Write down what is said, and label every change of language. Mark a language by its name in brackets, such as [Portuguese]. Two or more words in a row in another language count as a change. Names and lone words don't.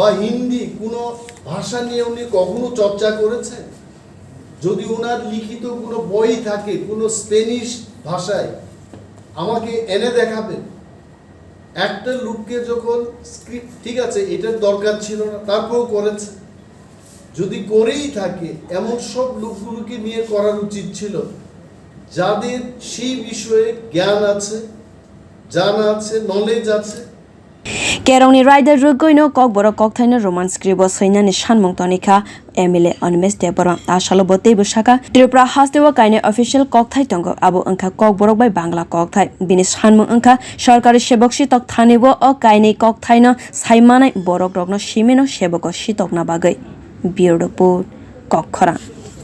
[Bangla] হিন্দি কোনো ভাষা নিয়ে উনি কখনো চর্চা করেছেন যদি ওনার লিখিত কোনো বই থাকে কোনো স্পেনিশ ভাষায় আমাকে এনে দেখাবেন একটা লোককে যখন স্ক্রিপ্ট ঠিক আছে এটার দরকার ছিল না তারপরেও করেছে যদি করেই থাকে এমন সব লোকগুলোকে নিয়ে করার উচিত ছিল যাদের সেই বিষয়ে জ্ঞান আছে জানা আছে নলেজ আছে [Kok Borok] Kerongni rider rugoino Kokborok kokthaino roman skribo swinani sanmung tonika MLA Animesh Debbarma asalo botei busaka Tripura hastewa kaine official kokthai tongo abo angkha Kokborok bai Bangla kokthai bini sanmung angkha sarkari sebok sitok thanibo o kaine kokthaino saimanai borok rokno simeno seboko sitokna bagai [English] bureau report [Kok Borok] kokhora